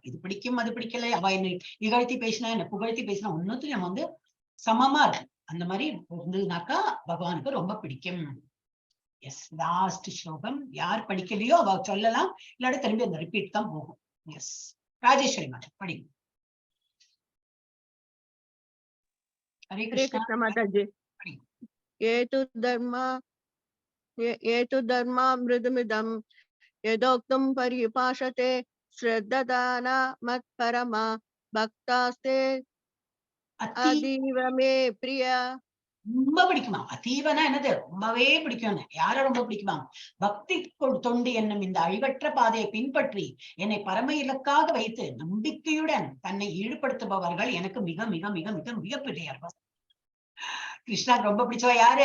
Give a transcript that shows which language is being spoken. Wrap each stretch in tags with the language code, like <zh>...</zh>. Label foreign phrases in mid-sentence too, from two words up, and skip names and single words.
<ta>இது பிடிக்கும் அது பிடிக்கல, அவ என்னை இகழ்த்தி பேசினா என்ன புகழ்த்தி பேசினா ஒன்னுத்தையும் நம்ம வந்து சமமா இருக்கும். அந்த மாதிரி இருந்ததுனாக்கா பகவானுக்கு ரொம்ப பிடிக்கும்.</ta> <en>yes, last</en> <ta>ஸ்லோகம் யார் படிக்கலையோ அவ சொல்லலாம், இல்லாட்டி திரும்பி அந்த ரிப்பீட் தான் போகும். எஸ், ராஜேஸ்வரி மேடம் படிங்க.</ta> <hi>हरे कृष्ण माताजी.</hi> <sa>ये तु धर्मा मृदुमिदं यदोक्तं पर्युपासते श्रद्धाना मत्परमा भक्तास्ते अतीव मे प्रिया.</sa> <ta>ரொம்ப பிடிக்குமா? அதீவனா என்னது? ரொம்பவே பிடிக்கும். யார ரொம்ப பிடிக்குமா? பக்தி தொண்டு என்னும் இந்த அழிவற்ற பாதையை பின்பற்றி என்னை பரம இலக்காக வைத்து நம்பிக்கையுடன் தன்னை ஈடுபடுத்துபவர்கள் எனக்கு மிக மிக மிக மிக மிக பிரியர்கள். கிருஷ்ணாக்கு ரொம்ப பிடிச்சவ யாரு?</ta>